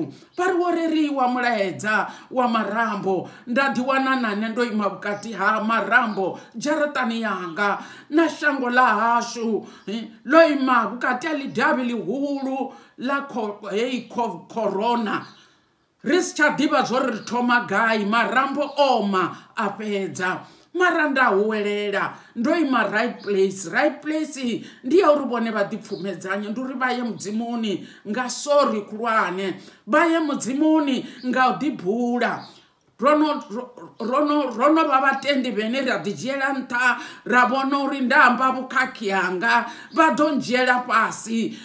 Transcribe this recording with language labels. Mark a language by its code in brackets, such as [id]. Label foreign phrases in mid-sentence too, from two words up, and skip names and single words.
[ve] Vha ri wo reriwa mulaedza wa marambo, nda ḓiwana na nṋe ndo ima vhukati ha marambo dzharaṱani yanga na shango ḽa hashu ḽo ima vhukati ha ḽidavhi ḽihulu ḽa heyi corona. Ri si tsha ḓivha zwori ri thoma gai, marambo oma a fhedza, mara nda huwelela ndo ima [en] right place. Right place [ve] ndi ya uri vhone vha ḓipfumedzanye, ndi uri vha ye mudzimuni nga sori khulwane, vha ye mudzimuni nga u ḓibula. Rono vha vhatendi vhene ra ḓi dzhiela nṱha, ra vhona uri nda amba vhukhakhi hanga vha ḓo ndzhiela fhasi.